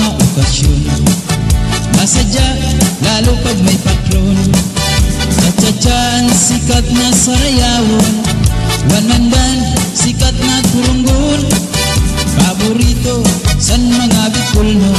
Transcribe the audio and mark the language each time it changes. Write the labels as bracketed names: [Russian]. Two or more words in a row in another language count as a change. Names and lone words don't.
[Bikol] okasyon. Masadya, lalo pag may patron. Cha-cha-chan, sikat na sarayawon. [English] One man band, [Bikol] sikat na turunggon. Paborito, san mga Bicol nun.